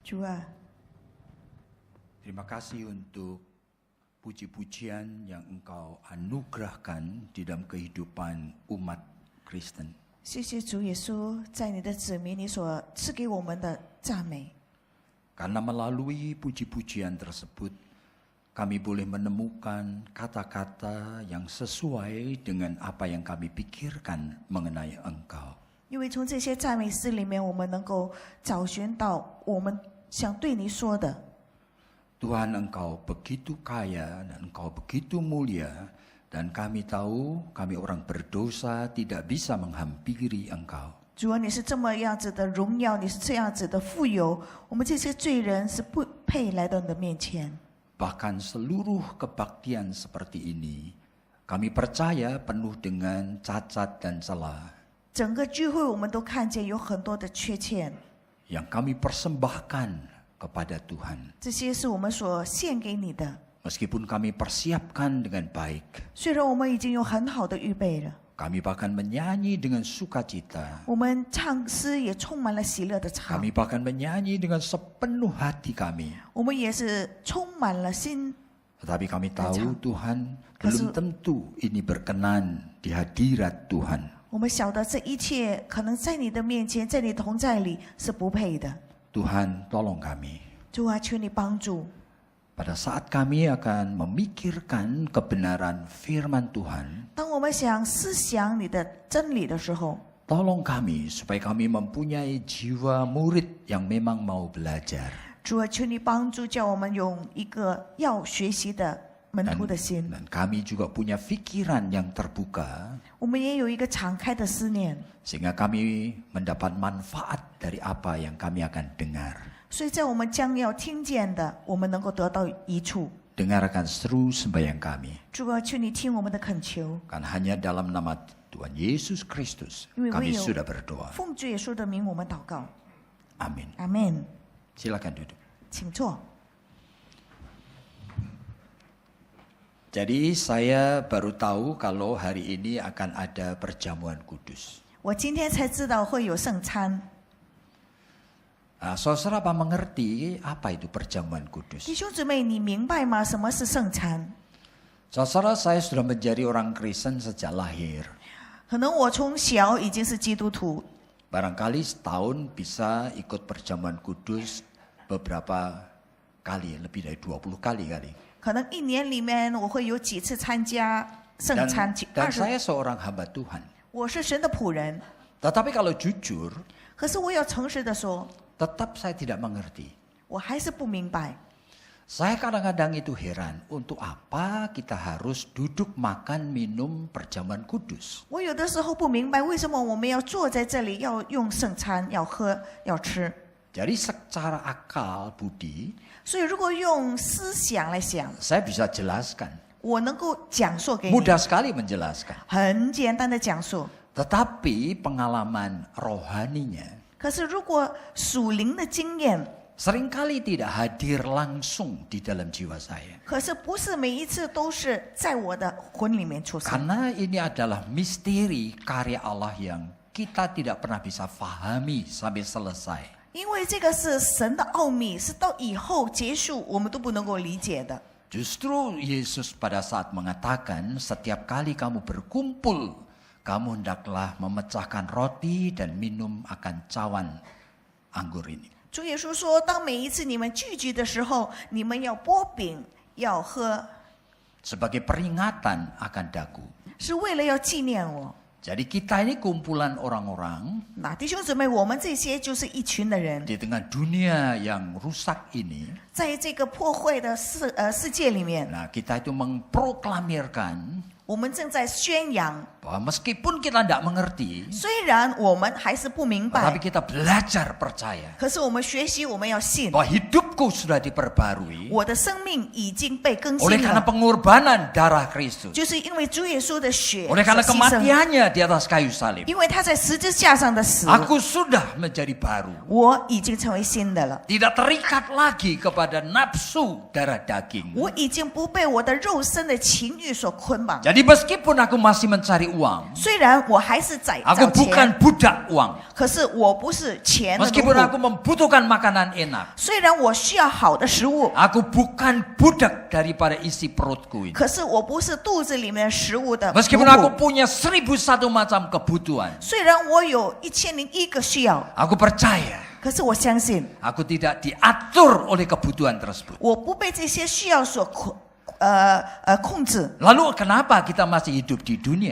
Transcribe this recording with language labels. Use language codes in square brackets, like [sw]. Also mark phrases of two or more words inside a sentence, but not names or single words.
[zh] 主啊， [id] Terima kasih untuk puji-pujian yang Engkau anugerahkan di dalam kehidupan umat Kristen. [zh] 谢谢主耶稣，在你的子民你所赐给我们的赞美。 [id] Karena melalui puji-pujian tersebut, kami boleh menemukan kata-kata yang sesuai dengan apa yang kami pikirkan mengenai Engkau. [zh] 因为从这些赞美诗里面，我们能够找寻到我们想对你说的。 [id] Tuhan, Engkau begitu kaya dan Engkau begitu mulia, dan kami tahu kami orang berdosa tidak bisa menghampiri Engkau. [zh] 主啊，你是这么样子的荣耀，你是这样子的富有，我们这些罪人是不配来到你的面前。 [id] Bahkan seluruh kebaktian seperti ini, kami percaya penuh dengan cacat dan celah. [zh] 整个聚会我们都看见有很多的缺陷， [id] Yang kami persembahkan kepada Tuhan. [zh] 这些是我们所献给你的。 [id] Meskipun kami persiapkan dengan baik, [zh] 虽然我们已经有很好的预备了， [id] kami bahkan menyanyi dengan sukacita, [zh] 我们唱诗也充满了喜乐的唱， [id] kami bahkan menyanyi dengan sepenuh hati kami. [zh] 我们也是充满了心。 [id] Tetapi kami tahu Tuhan belum tentu ini berkenan di hadirat Tuhan. [zh] 我们晓得这一切可能在你的面前，在你同在里是不配的。 [id] Tuhan, tolong kami. [zh] 主啊，求你帮助。 [id] Pada saat kami akan memikirkan kebenaran firman Tuhan, [zh] 当我们想思想你的真理的时候， [id] tolong kami supaya kami mempunyai jiwa murid yang memang mau belajar. [zh] 主啊，求你帮助，叫我们有一个要学习的门徒的心。 [id] Dan kami juga punya pikiran yang terbuka, [zh] 我们也有一个敞开的思念， [id] sehingga kami mendapat manfaat dari apa yang kami akan dengar. [zh] 所以在我们将要听见的，我们能够得到益处。 [id] Dengarkan seru sembahyang kami. [zh] 主啊，求你听我们的恳求， [id] Kan hanya dalam nama Tuhan Yesus Kristus [zh] 因为 [id] kami [zh] 唯有 [id] sudah berdoa. [zh] 奉主耶稣的名，我们祷告。 [id] Amin. [zh] 阿门。 [id] Silakan duduk. [zh] 请坐。 [id] Jadi saya baru tahu kalau hari ini akan ada perjamuan kudus. [zh] 我今天才知道会有圣餐。 [id] Saudara apa mengerti apa itu perjamuan [zh] 弟 [id] kudus? [zh] 兄姊妹，你明白吗？什么是圣餐？ [id] Saudara, saya sudah menjadi orang Kristen sejak lahir. [zh] 可能我从小已经是基督徒， [id] Barangkali setahun bisa ikut perjamuan kudus beberapa kali, lebih dari 20 kali kali. [zh] 可能一年里面我会有几次参加圣 [id] Dan, [zh] 餐。 [id] dan saya seorang hamba Tuhan. [zh] 我是神的仆人， [id] Tetapi kalau jujur, [zh] 可是我要诚实的说， [id] tetap saya tidak mengerti. [zh] 我还是不明白。 [id] Saya kadang-kadang itu heran, untuk apa kita harus duduk makan minum perjamuan kudus? [zh] 我有的时候不明白，为什么我们要坐在这里，要用圣餐，要喝，要吃。 [id] Jadi secara akal budi, [zh] 所以如果用思想来想， [id] saya bisa jelaskan. [zh] 我能够讲述给你， [id] Mudah sekali menjelaskan. [zh] 很简单的讲述。 [id] Tetapi pengalaman rohaninya [zh] 可是如果属灵的经验， [id] seringkali tidak hadir langsung di dalam jiwa saya. [zh] 可是不是每一次都是在我的魂里面出现。 [id] Karena ini adalah misteri karya Allah yang kita tidak pernah bisa fahami sampai selesai. [zh] 因为这个是神的奥秘，是到以后结束我们都不能够理解的。 [id] Justru Yesus pada saat mengatakan setiap kali kamu berkumpul, kamu hendaklah memecahkan roti dan minum akan cawan anggur ini. [zh] 主耶稣说，当每一次你们聚集的时候，你们要剥饼，要喝， [id] Sebagai peringatan akan daku. [zh] 是为了要纪念我。 [id] Jadi kita ini kumpulan orang-orang [zh] 那弟兄姊妹，我们这些就是一群的人， [id] di tengah dunia yang rusak ini. [zh] 在这个破坏的世界里面， [id] Nah, kita itu mengproklamirkan [zh] 我们正在宣扬， [id] bahwa meskipun kita tidak mengerti, [zh] 虽然我们还是不明 [id] tapi [zh] 白， [id] kita belajar percaya [zh] 可是我们学习，我们要信， [id] bahwa hidupku sudah diperbarui [zh] 我的生命已经被更 [id] oleh [zh] 新 [id] karena [zh] 了， [id] pengorbanan darah Kristus, [zh] 就是因为主耶稣的血 [id] oleh karena [zh] 所牺牲， [id] kematiannya di atas kayu salib. [zh] 因为他在十字架上的死， [id] Aku sudah menjadi baru, [zh] 我已经成为新的了， [id] tidak terikat lagi kepada nafsu darah daging. [zh] 我已经不被我的肉身的情欲所捆绑。 [id] Jadi meskipun aku masih mencari uang, [zh] 虽然我还是在 [id] aku [zh] 找 [id] bukan [zh] 钱， [id] budak uang. [zh] 可是我不是钱的奴 [id] Meskipun [zh] 仆。 [id] aku membutuhkan makanan enak, [zh] 虽然我需要好的食物， [id] aku bukan budak daripada isi perutku ini. [zh] 可是我不是肚子里面食物的奴 [id] Meskipun aku [zh] 仆。 [id] punya 1001 macam kebutuhan, [zh] 虽然我有1001个需要， [id] aku percaya [zh] 可是我相信 [id] aku tidak diatur oleh kebutuhan tersebut. [zh] 我不被这些需要所控制。 [id] Lalu kenapa kita masih hidup di dunia?